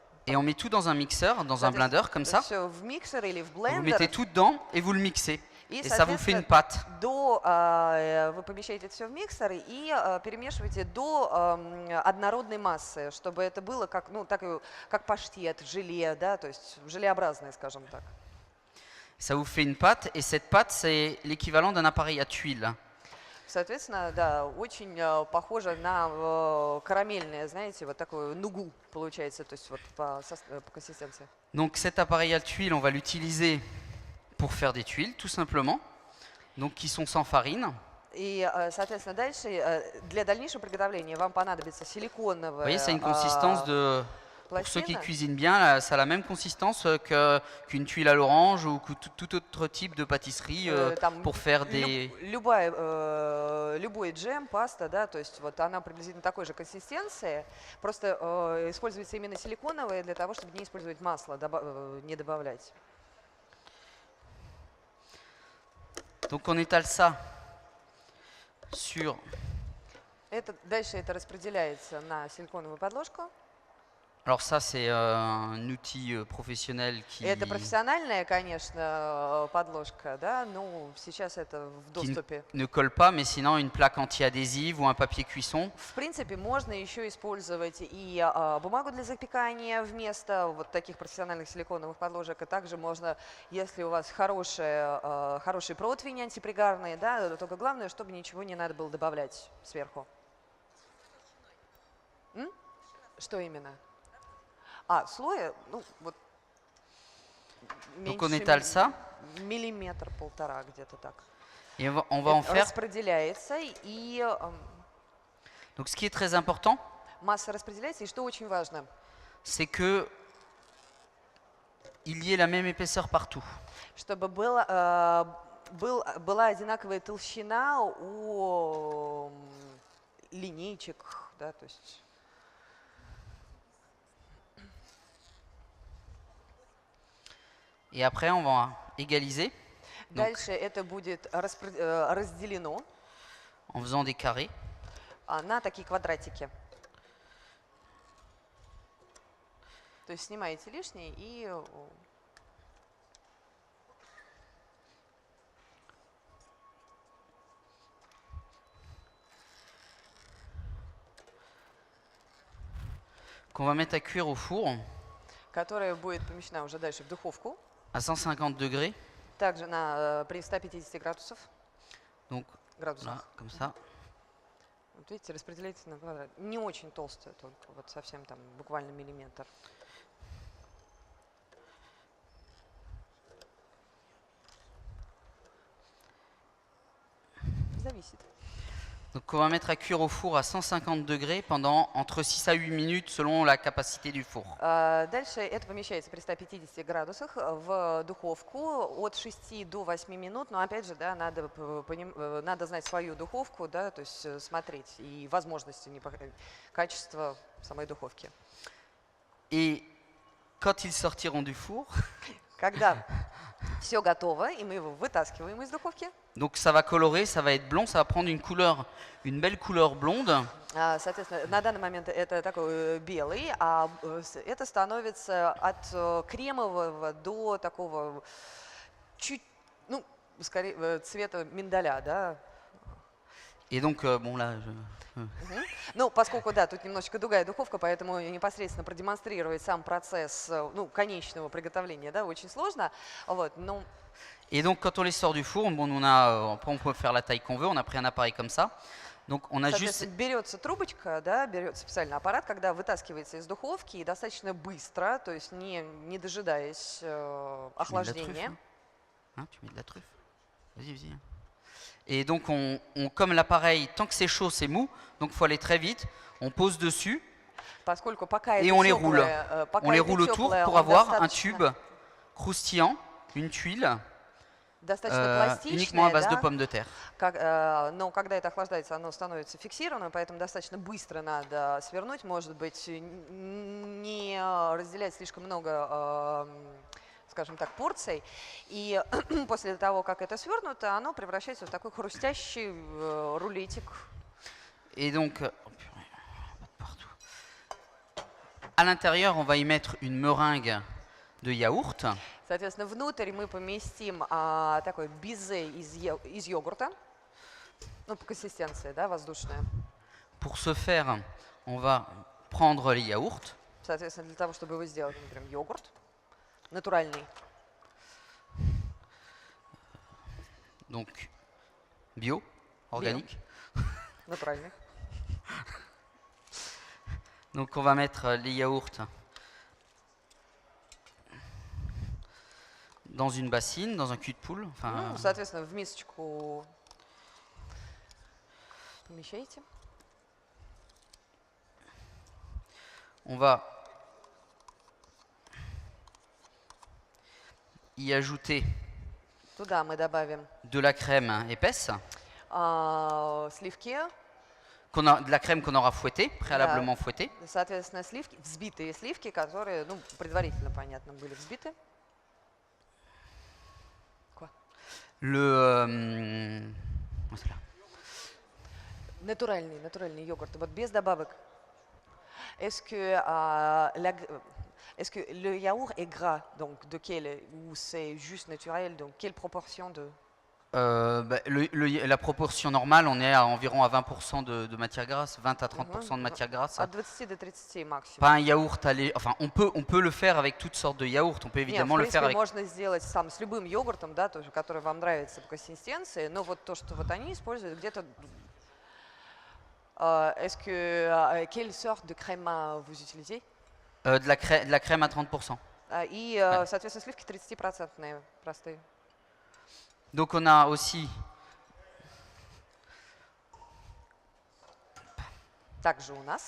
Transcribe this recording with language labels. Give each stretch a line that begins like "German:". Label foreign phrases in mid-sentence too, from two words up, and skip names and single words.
French: Et on met tout dans un mixeur, dans un blender comme ça.
Russian: Все в миксер или в
French: Vous
Russian: блендер.
French: mettez tout dedans et vous le mixez.
Russian: И,
French: Et ça vous fait une
Russian: соответственно,
French: pâte.
Russian: вы помещаете это все в миксер и перемешиваете до однородной массы, чтобы это было как, ну, как паштет, желе, да, то есть желеобразное, скажем так.
French: Ça vous fait une pâte et cette pâte c'est l'équivalent d'un appareil à tuile.
Russian: Соответственно, да, очень похоже на карамельное, знаете, вот такое нугу получается, то есть вот по консистенции.
French: Donc cet appareil à tuile, on va l'utiliser pour faire des tuiles tout simplement. Donc qui sont sans farine.
Russian: И, соответственно, дальше для дальнейшего приготовления вам понадобится
French: Vous
Russian: силиконовая
French: voyez, ça a une consistance de... Pour ceux qui
Russian: пластина.
French: cuisinent bien, là, ça a la même consistance qu'une tuile à l'orange ou que tout autre type de pâtisserie
Russian: Там
French: pour faire des...
Russian: любой джем, паста, да, то есть вот она приблизительно такой же консистенции, просто используется именно силиконовая для того, чтобы не использовать масло, не добавлять.
French: Donc on étale ça sur...
Russian: Дальше это распределяется на силиконовую подложку.
French: Alors ça, c'est un outil professionnel qui...
Russian: Это профессиональная, конечно, подложка, да, но сейчас это в доступе.
French: ne colle pas, mais sinon une plaque anti-adhésive ou un papier cuisson.
Russian: В принципе, можно еще использовать и бумагу для запекания вместо вот таких профессиональных силиконовых подложек. И также можно, если у вас хороший противень антипригарный, да, только главное, чтобы ничего не надо было добавлять сверху. Что именно? Слоя, ну вот
French: Donc on étale ça.
Russian: миллиметр-полтора, где-то так.
French: Et on va en faire...
Russian: Распределяется, и
French: Donc ce qui est très important,
Russian: масса распределяется, и что очень важно,
French: c'est que il y ait la même épaisseur partout.
Russian: чтобы была одинаковая толщина у линейчик, да, то есть...
French: Et après, on va égaliser. Donc,
Russian: Дальше это будет разделено.
French: en faisant des carrés.
Russian: На такие квадратики. То есть снимаете лишнее и
French: Qu'on va mettre à cuire au four
Russian: которая будет помещена уже дальше в духовку.
French: à 150 degrés.
Russian: Также при 150 градусов.
French: Donc
Russian: Градусах.
French: là, comme ça.
Russian: Вот видите, распределяется на квадрат. Не очень толстая, только вот совсем там буквально миллиметр. Зависит.
French: Donc on va mettre à cuire au four à 150 degrés pendant entre 6 à 8 minutes selon la capacité du four.
Russian: Дальше это помещается при 150 градусах в духовку от 6 до 8 минут. Но опять же, да, надо знать свою духовку, да, то есть смотреть и возможности, качество самой духовки.
French: Et quand ils sortiront du four,
Russian: Когда все готово, и мы его вытаскиваем из духовки,
French: donc ça va colorer, ça va être blond, ça va prendre une couleur, une belle couleur blonde.
Russian: соответственно, на данный момент это такой белый, а это становится от кремового до такого чуть, ну, скорее, цвета миндаля, да.
French: Et donc, bon là,
Russian: Ну, поскольку, да, тут немножечко другая духовка, поэтому непосредственно продемонстрировать сам процесс, ну, конечного приготовления, да, очень сложно. Вот, но
French: Et donc quand on les sort du four, bon, on peut faire la taille qu'on veut, on a pris un appareil comme ça. Donc on a juste...
Russian: соответственно, берется трубочка, да, берется специальный аппарат, когда вытаскивается из духовки и достаточно быстро, то есть не дожидаясь охлаждения.
French: Hein, tu mets de la truffe. Vas-y, vas-y. Et donc comme l'appareil, tant que c'est chaud, c'est mou, donc il faut aller très vite. On pose dessus
Russian: Поскольку пока
French: et
Russian: это
French: on les roule.
Russian: тёплое, пока
French: On les
Russian: это
French: roule autour
Russian: тёплое,
French: pour
Russian: он
French: avoir un
Russian: достаточно-
French: tube croustillant, une tuile,
Russian: достаточно
French: uniquement à
Russian: пластичное,
French: base de
Russian: да,
French: pommes de terre.
Russian: но когда это охлаждается, оно становится фиксированным, поэтому достаточно быстро надо свернуть, может быть, не разделять слишком много, скажем так, порций. И после того, как это свернуто, оно превращается в такой хрустящий рулетик.
French: Et donc, oh purée, partout. À l'intérieur, on va y mettre une meringue de yaourt.
Russian: Соответственно, внутрь мы поместим такой бизе из йогурта, ну, по консистенции, да, воздушная.
French: Pour ce faire, on va prendre les yaourts.
Russian: Соответственно, для того, чтобы его сделать, например, йогурт натуральный.
French: Donc, bio, organique.
Russian: Натуральный.
French: Donc, on va mettre les yaourts dans une bassine, dans un cul de poule. Enfin,
Russian: Ну, соответственно, в мисочку помещаете.
French: on va y ajouter
Russian: Туда мы добавим
French: de la crème épaisse,
Russian: сливки,
French: de la crème qu'on aura fouettée, préalablement fouettée.
Russian: соответственно, сливки, взбитые сливки, которые, ну, предварительно, понятно, были взбиты.
French: Quoi? Voilà.
Russian: Натуральный йогурт, вот без добавок.
French: Est-ce que le yaourt est gras, donc de quelle, ou c'est juste naturel, donc quelle proportion de... La proportion normale, on est à environ à 20% de matière grasse, 20 à 30% de matière grasse.
Russian: От 20 до 30 максимум.
French: Pas un yaourt enfin on peut le faire avec toutes sortes de yaourts, on peut
Russian: Нет,
French: évidemment
Russian: в
French: le faire
Russian: принципе,
French: avec...
Russian: можно сделать сам с любым йогуртом, да, тоже, который вам нравится по консистенции, но вот то, что вот они используют, где-то...
French: Quelle sorte de crème vous utilisez? de la crème à 30%.
Russian: И, соответственно, сливки 30% простые.
French: Donc on a aussi
Russian: Также у нас